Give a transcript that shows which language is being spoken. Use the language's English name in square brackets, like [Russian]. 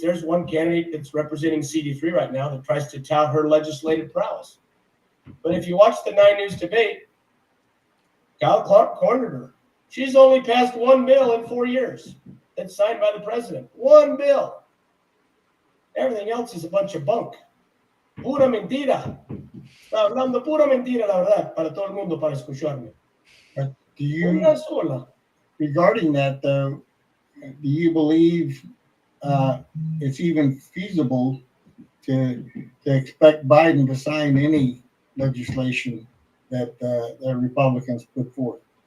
[English] There's one candidate that's representing CD3 right now that tries to tout her legislative prowess. But if you watch the 9 News debate, Kyle Clark cornered her. She's only passed 1 bill in 4 years that's signed by the president. 1 bill. Everything else is a bunch of bunk. [Spanish] Pura mentira. Está hablando pura mentira, la verdad, para todo el mundo, para escucharme. [English] Do you, [Spanish] Una sola. [English] regarding that though, do you believe it's even feasible to expect Biden to sign any legislation that the Republicans put forth?